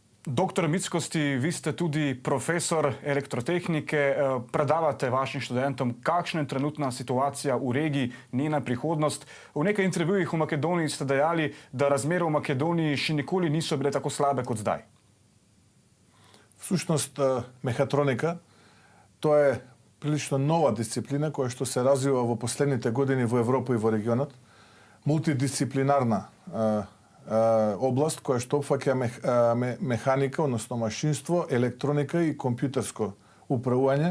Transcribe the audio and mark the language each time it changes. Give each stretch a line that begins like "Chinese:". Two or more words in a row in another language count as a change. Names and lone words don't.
Slovenian: Doktor Mickosти, vi ste tudi profesor elektrotehnike. Predavate vašim študentom, kakšna je trenutna situacija v regiji, njena prihodnost. V nekaj intervjujih v Makedoniji ste dejali, da razmere v Makedoniji še nikoli niso bile tako slabe kot zdaj.
Macedonian: Всушност, мехатроника, тоа е прилично нова дисциплина која што се развива во последните години во Европа и во регионот. Мултидисциплинарна област која што опфаќа механика, односно машинство, електроника и компјутерско управување.